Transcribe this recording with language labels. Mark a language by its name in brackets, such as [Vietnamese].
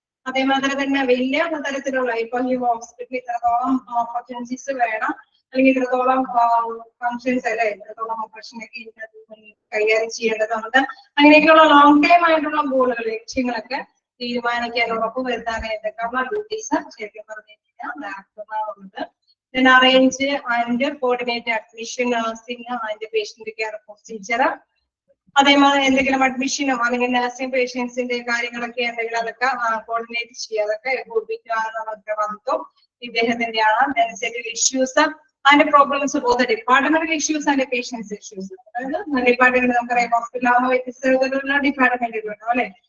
[Malayalam] അതേമാതിരി തന്നെ വലിയ തരത്തിലുള്ള ഇപ്പൊ ഈ ഹോസ്പിറ്റലിൽ ഇത്രത്തോളം ഓപ്പർച്യൂണിറ്റീസ് വേണം, അല്ലെങ്കിൽ ഇത്രത്തോളം ഫങ്ഷൻസ് അല്ലെ, ഇത്രത്തോളം ഓപ്പറേഷനൊക്കെ കൈകാര്യം ചെയ്യേണ്ടതുണ്ട്. അങ്ങനെയൊക്കെയുള്ള ലോങ് ടൈം ആയിട്ടുള്ള ഗോളുകൾ, ലക്ഷ്യങ്ങളൊക്കെ തീരുമാനിക്കാൻ ഉറപ്പ് വരുത്താനായിട്ടൊക്കെയുള്ള ഡ്യൂട്ടീസ് ശരിക്കും പറഞ്ഞു കഴിഞ്ഞാൽ ഡയറക്ടർമാരുണ്ട്. [English] Then arrange and coordinate admission, nursing and patient care procedure. [Malayalam] അതേമാതിരി എന്തെങ്കിലും അഡ്മിഷനോ അല്ലെങ്കിൽ നഴ്സിംഗ് പേഷ്യൻസിന്റെ കാര്യങ്ങളൊക്കെ എന്തെങ്കിലും അതൊക്കെ കോർഡിനേറ്റ് ചെയ്യുക, അതൊക്കെ ഏകോപിപ്പിക്കാനുള്ള ഉത്തരവാദിത്വം ഇദ്ദേഹത്തിന്റെയാണ്. [English] Issues and problems both departmental issues and patients issues. [Malayalam] അതായത് ഡിപ്പാർട്ട്മെന്റ് നമുക്കറിയാം ഹോസ്പിറ്റലാകുമ്പോൾ വ്യത്യസ്ത തരത്തിലുള്ള ഡിപ്പാർട്ട്മെന്റുകളുണ്ട് അല്ലെ.